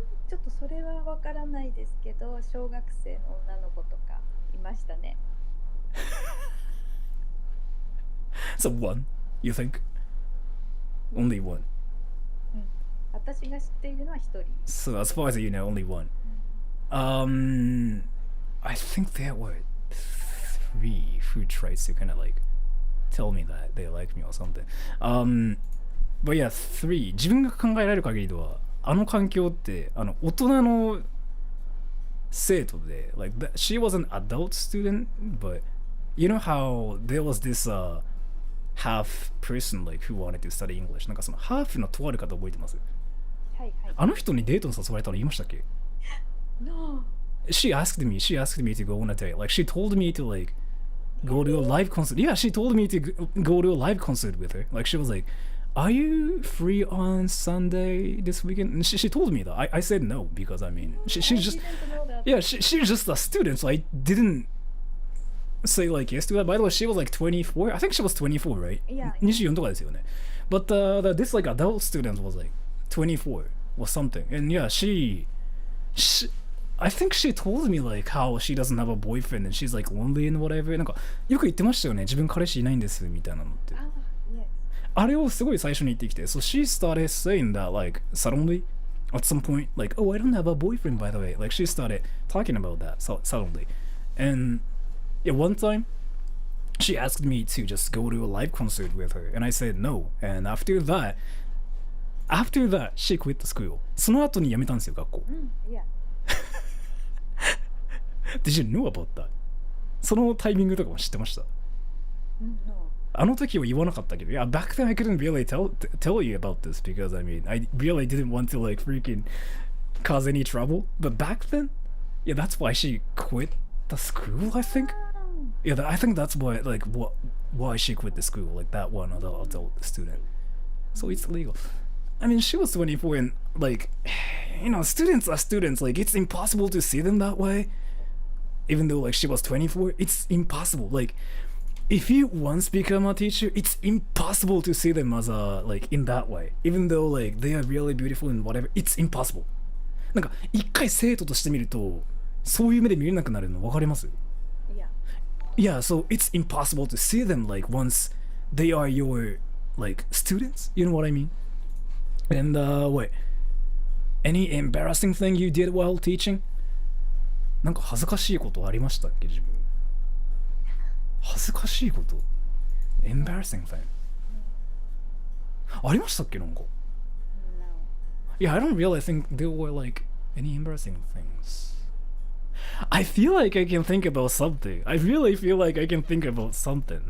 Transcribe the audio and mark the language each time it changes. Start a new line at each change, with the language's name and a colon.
Japanese: ちょっとそれはわからないですけど、小学生の女の子とかいましたね。
English: So one, you think? Only one.
Japanese: 私が知っているのは一人。
English: So as far as you know, only one. I think there were 3 who tried to kind of like tell me that they like me or something. But yeah, 3.
Japanese: 自分が考えられる限りでは、あの環境って大人の生徒で、
English: like she was an adult student, but you know how there was this half person like who wanted to study English.
Japanese: なんかそのハーフのとある方覚えてます？はいはい。あの人にデートに誘われたの言いましたっけ？
English: No. She asked me to go on a date. Like she told me to like go to a live concert. Yeah, she told me to go to a live concert with her. Like she was like, "Are you free on Sunday this weekend?" And she told me that. I said no because I mean she's just I didn't know that. yeah she's just a student, so I didn't say like yes to that. By the way, she was like 24. I think she was 24, right? Yeah.
Japanese: 24とかですよね。
English: But this like adult student was like 24 or something. And yeah, she I think she told me like how she doesn't have a boyfriend and she's like lonely and whatever.
Japanese: なんかよく言ってましたよね。自分彼氏いないんですみたいなのって。
English: Ah, yes.
Japanese: あれをすごい最初に言ってきて。
English: So she started saying that like suddenly at some point like, oh, I don't have a boyfriend by the way. Like she started talking about that suddenly. And yeah, one time she asked me to just go to a live concert with her and I said no. And after that she quit the school.
Japanese: その後に辞めたんですよ、学校。
English: Yeah. Did you know about that?
Japanese: そのタイミングとかも知ってました？
English: No.
Japanese: あの時は言わなかったけど、
English: yeah, back then I couldn't really tell you about this because I mean, I really didn't want to like freaking cause any trouble. But back then, yeah, that's why she quit the school, I think. Yeah, I think that's why why she quit the school, like that one adult student. So it's illegal. I mean, she was 24 and like, you know, students are students. Like, it's impossible to see them that way. Even though like she was 24, it's impossible. Like, if you once become a teacher, it's impossible to see them as a like in that way. Even though like they are really beautiful and whatever, it's impossible.
Japanese: なんか一回生徒として見ると、そういう目で見れなくなるの分かります？
English: Yeah. Yeah, so it's impossible to see them like once they are your like students. You know what I mean? And wait, any embarrassing thing you did while teaching?
Japanese: なんか恥ずかしいことありましたっけ自分？恥ずかしいこと
English: embarrassing thing
Japanese: ありましたっけなんか？
English: No. Yeah, I don't really think there were like any embarrassing things. I feel like I can think about something. I really feel like I can think about something.